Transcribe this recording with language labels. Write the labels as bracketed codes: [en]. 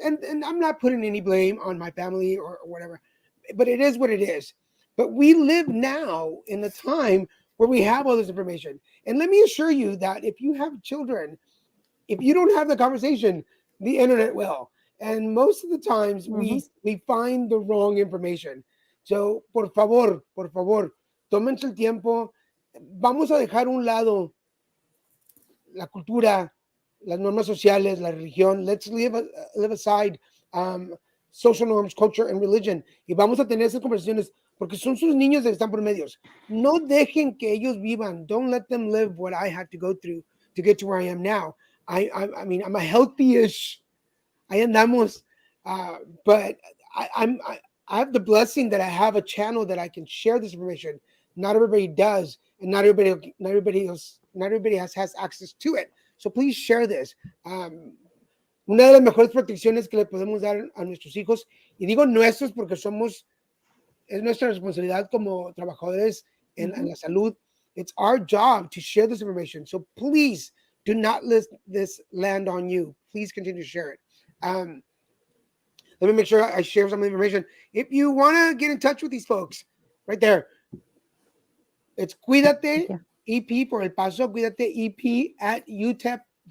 [en] And I'm not putting any blame on my family or whatever, but it is what it is. But we live now in a time where we have all this information. And let me assure you that if you have children, if you don't have the conversation, the internet will. And most of the times we find the wrong information. [es] So, por favor, tómense el tiempo. Vamos a dejar un lado la cultura, las normas sociales, la religión. [en] Let's leave aside social norms, culture, and religion. [es] Y vamos a tener esas conversaciones porque son sus niños que están por medios. No dejen que ellos vivan. [en] Don't let them live what I had to go through to get to where I am now. I mean, I'm a healthy-ish. [es] Ahí andamos. [en] But I have the blessing that I have a channel that I can share this information. Not everybody does, and not everybody has access to it. So please share this. [es] Una de las mejores protecciones que le podemos dar a nuestros hijos, y digo nuestros porque es nuestra responsabilidad como trabajadores en la salud. [en] It's our job to share this information. So please do not let this land on you. Please continue to share it. Let me make sure I share some information. If you want to get in touch with these folks, right there, it's Cuidate EP por El Paso, Cuidate EP at utep.edu.